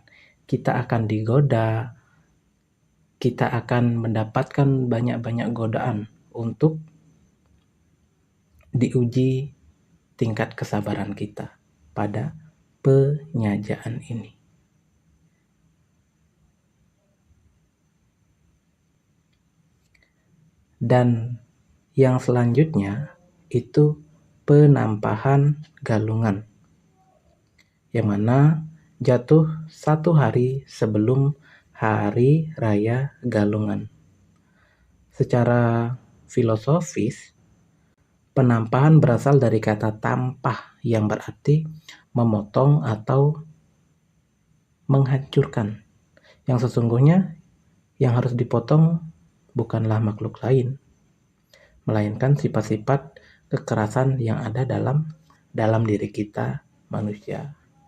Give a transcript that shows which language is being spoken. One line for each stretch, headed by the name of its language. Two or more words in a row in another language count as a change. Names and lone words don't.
Indonesian: Kita akan digoda, kita akan mendapatkan banyak-banyak godaan untuk diuji tingkat kesabaran kita pada penyajaan ini. Dan yang selanjutnya itu penampahan galungan, yang mana jatuh 1 hari sebelum Hari Raya Galungan. Secara filosofis, penampahan berasal dari kata tampah yang berarti memotong atau menghancurkan. Yang sesungguhnya yang harus dipotong bukanlah makhluk lain, melainkan sifat-sifat kekerasan yang ada dalam diri kita manusia.